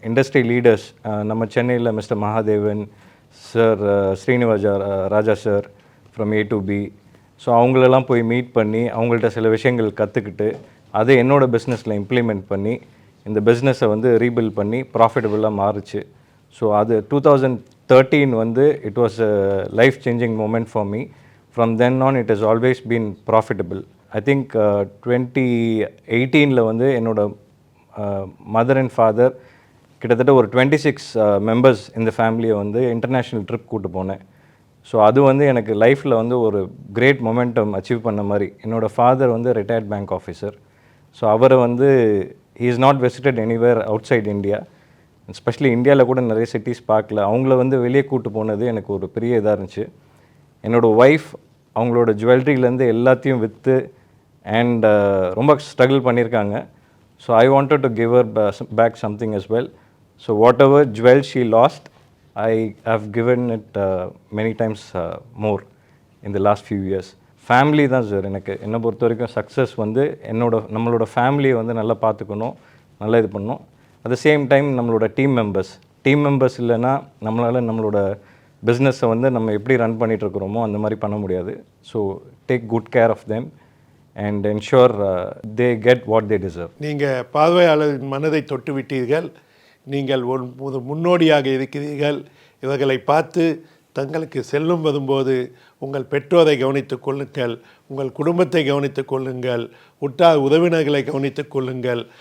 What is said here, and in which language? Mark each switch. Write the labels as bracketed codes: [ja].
[ta] Industry leaders, நம்ம சென்னையில் mister Mahadevan sir, ஸ்ரீனிவாஜா Raja sir from A to B. So அவங்களெல்லாம் போய் மீட் பண்ணி அவங்கள்ட்ட சில விஷயங்கள் கற்றுக்கிட்டு அதை என்னோடய பிஸ்னஸில் இம்ப்ளிமெண்ட் பண்ணி இந்த பிஸ்னஸை வந்து ரீபில்ட் பண்ணி ப்ராஃபிட்டபுளாக மாறுச்சு. ஸோ அது 2013 வந்து it was a life changing moment for me. [en] From then on, it has always been profitable. [ta] I think 2018 வந்து என்னோட மதர் அண்ட் ஃபாதர் கிட்டத்தட்ட ஒரு 26 மெம்பர்ஸ் இந்த ஃபேமிலியை வந்து இன்டர்நேஷ்னல் ட்ரிப் கூட்டு போனேன். ஸோ அது வந்து எனக்கு லைஃப்பில் வந்து ஒரு கிரேட் மொமெண்டம் அச்சீவ் பண்ண மாதிரி. என்னோடய ஃபாதர் வந்து ரிட்டையர்ட் பேங்க் ஆஃபீஸர். ஸோ அவரை வந்து [en] he is not visited anywhere outside India. [ta] Especially இந்தியாவில் கூட நிறைய சிட்டிஸ் பார்க்கல. அவங்கள வந்து வெளியே கூட்டு போனது எனக்கு ஒரு பெரிய இதாக இருந்துச்சு. என்னோடய ஒய்ஃப் அவங்களோட ஜுவல்லரியிலேருந்து எல்லாத்தையும் விற்று அண்ட் ரொம்ப ஸ்ட்ரகிள் பண்ணியிருக்காங்க. So I wanted to give her back something [en] as well. [ta] So what ever jewel she last, [en] I have given it many times more in the last few years. [ta] Family தான் sir எனக்கு என்னை பொறுத்த வரைக்கும் success வந்து நம்மளோட ஃபேமிலியை வந்து நல்லா பார்த்துக்கணும், நல்லா இது பண்ணணும். அட் த சேம் டைம் நம்மளோட டீம் மெம்பர்ஸ் இல்லைன்னா நம்மளால் நம்மளோட பிஸ்னஸை வந்து நம்ம எப்படி ரன் பண்ணிகிட்ருக்குறோமோ அந்த மாதிரி பண்ண முடியாது. So take good care of them [en] and ensure they get what they deserve. [ta] நீங்கள் பார்வையாளரின் மனதை தொட்டு விட்டீர்கள். நீங்கள் ஒரு முன்னோடியாக இருக்கிறீர்கள். இவர்களை பார்த்து தங்களுக்கு செல்லும் வரும்போது உங்கள் பெற்றோரை கவனித்துக் கொள்ளுங்கள், உங்கள் குடும்பத்தை கவனித்துக் கொள்ளுங்கள், உற்றார் உறவினர்களை கவனித்துக் கொள்ளுங்கள்.